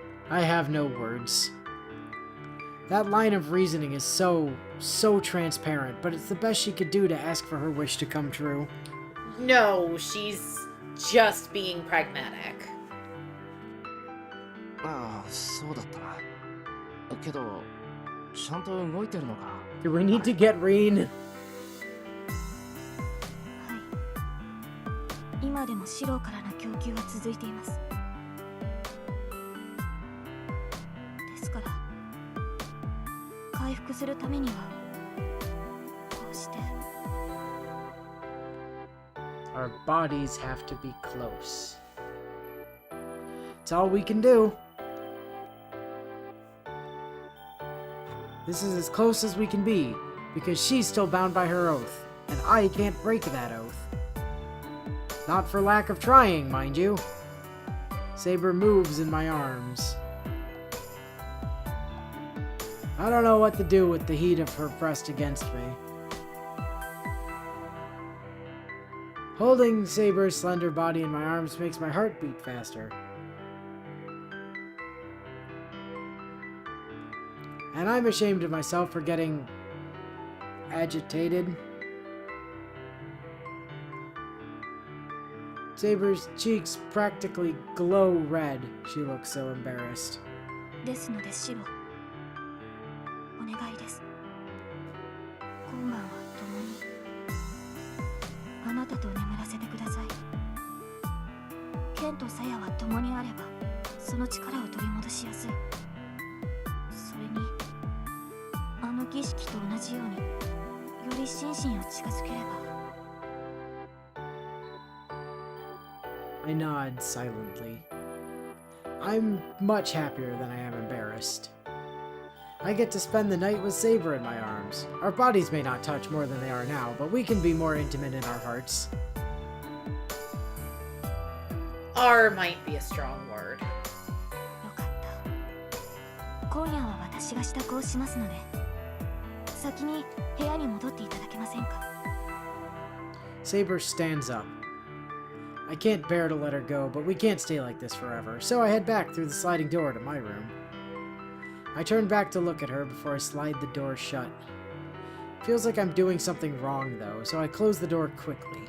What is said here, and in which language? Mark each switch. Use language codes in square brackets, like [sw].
[en] I have no words. That line of reasoning is so transparent, but it's the best she could do to ask for her wish to come true. No, she's just being pragmatic. [ja] ああそうだったなけどちゃんと動いてるのか [en] Do we need to get Reen? [ja] はい。今でもシロからの供給は続いています。ですから、回復するためには、こうして。 [en] Our bodies have to be close. It's all we can do. This is as close as we can be, because she's still bound by her oath, and I can't break that oath. Not for lack of trying, mind you. Saber moves in my arms. I don't know what to do with the heat of her pressed against me. Holding Saber's slender body in my arms makes my heart beat faster. And I'm ashamed of myself for getting agitated. Saber's cheeks practically glow red. She looks so embarrassed. [ja] ですのでシロ、お願いです。今晩は共にあなたと眠らせてください。ケンとサヤは共にあればその力を取り戻しやすい。それにあの儀式と同じようにより心身を近づければ。 [en] I nod silently. I'm much happier than I am embarrassed. I get to spend the night with Saber in my arms. Our bodies may not touch more than they are now, but we can be more intimate in our hearts. R might be a strong word. [ja] よかった。今夜は私が支度をしますので、先に部屋に戻っていただけませんか。 [en] Saber stands up. I can't bear to let her go, but we can't stay like this forever, so I head back through the sliding door to my room. I turn back to look at her before I slide the door shut. Feels like I'm doing something wrong, though, so I close the door quickly.